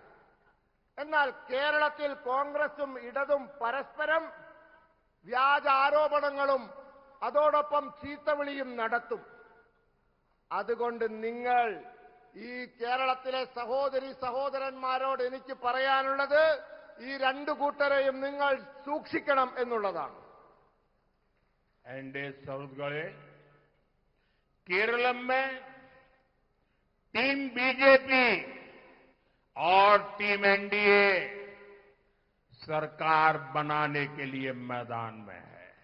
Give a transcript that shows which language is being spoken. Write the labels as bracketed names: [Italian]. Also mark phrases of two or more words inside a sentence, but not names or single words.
[Malayalam] എന്നാൽ കേരളത്തിൽ കോൺഗ്രസും ഇടതും പരസ്പരം വ്യാജ ആരോപണങ്ങളും അതോടൊപ്പം ചീത്തവിളിയും നടത്തും. അതുകൊണ്ട് നിങ്ങൾ ഈ കേരളത്തിലെ സഹോദരി സഹോദരന്മാരോട് എനിക്ക് പറയാനുള്ളത് ഈ രണ്ടു കൂട്ടരെയും നിങ്ങൾ സൂക്ഷിക്കണം എന്നുള്ളതാണ്. [Hindi] एनडीए सौद गए केरल में टीम बीजेपी और टीम एनडीए सरकार बनाने के लिए मैदान में है।